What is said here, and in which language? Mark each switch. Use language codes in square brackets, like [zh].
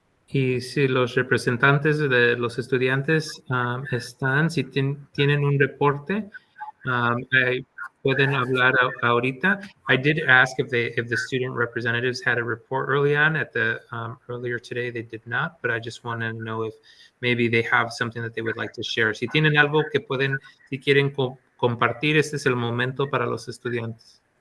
[es] Y si los representantes de los estudiantes están, si tienen un reporte, pueden hablar ahorita. [en] I did ask if the student representatives had a report early on earlier today. They did not, but I just want to know if maybe they have something that they would like to share. [es] Si tienen algo que si quieren compartir, este es el momento para los estudiantes.